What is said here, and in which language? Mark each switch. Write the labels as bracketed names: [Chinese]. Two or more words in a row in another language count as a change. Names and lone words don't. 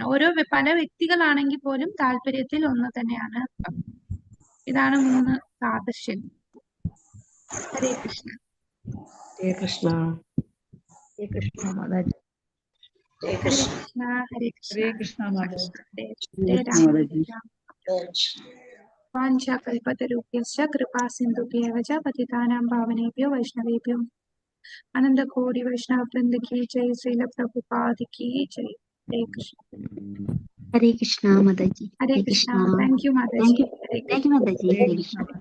[Malayalam] പല വ്യക്തികളാണെങ്കിൽ പോലും താല്പര്യത്തിൽ ഒന്ന് തന്നെയാണ്. ഇതാണ് 3 സാദൃശ്യം. [Sanskrit] ഹരേ കൃഷ്ണ. ഹരേ കൃഷ്ണ. ഹരേ കൃഷ്ണ മാതാജി. ഹരേ കൃഷ്ണ. ഹരേ കൃഷ്ണ. ഹരേ കൃഷ്ണ മാതാജി. വാഞ്ചാകൽപതരുഭ്യശ്ച കൃപാസിന്ധുഭ്യവ ച പതിതാനാം പാവനേഭ്യോ വൈഷ്ണവേഭ്യോ അനന്തകോടി വൈഷ്ണവ വൃന്ദ കി ജയ്. ശ്രീല പ്രഭുപാദ് കി ജയ്. ഹരേ കൃഷ്ണ. ഹരേ കൃഷ്ണ മാതാജി. ഹരേ കൃഷ്ണ. [English] thank you [Sanskrit] മാതാജി. [English] thank you [Sanskrit] മാതാജി. ഹരേ കൃഷ്ണ.